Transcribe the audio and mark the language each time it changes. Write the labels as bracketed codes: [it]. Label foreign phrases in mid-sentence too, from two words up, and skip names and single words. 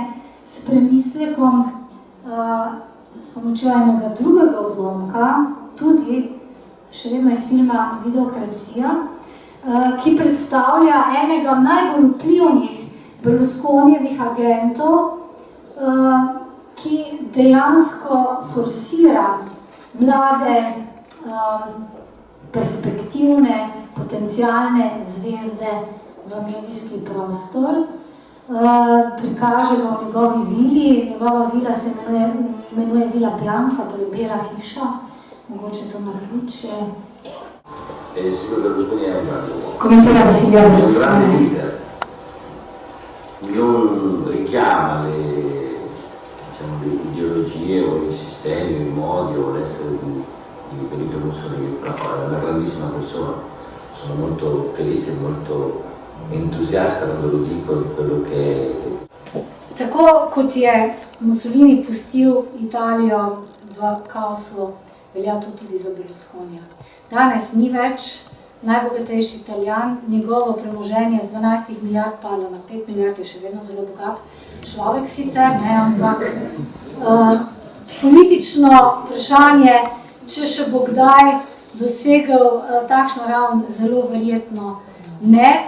[sl] s premislekom s pomočjo enega drugega odlomka, tudi še vedno iz filma Videokracija, ki predstavlja enega najbolj vplivnih Berlusconijevih agentov, ki dejansko forsira mlade, perspektivne, potencialne zvezde v medijski prostor. Prikaže ga v njegovi vili, njegova vila se imenuje Vila Bianca, torej Bela hiša, mogoče to naključje. [it] Silvio Berlusconi è un grande uomo. Commenterà Silvio Un grande Berlusconi. leader. Non richiama le ideologie o i sistemi o i modi o l'essere di Benito Mussolini, però è una grandissima persona. Sono molto felice, molto entusiasta quando lo dico di quello che è. [sl] Tako kot je Mussolini pustil Italijo v kaosu, velja to tudi za Berlusconija. Danes ni več najbogatejši Italijan, njegovo premoženje z 12 milijard padlo na 5 milijard, je še vedno zelo bogat človek sicer, ne, ampak politično vprašanje, če še bo kdaj dosegel takšno raven, zelo verjetno ne.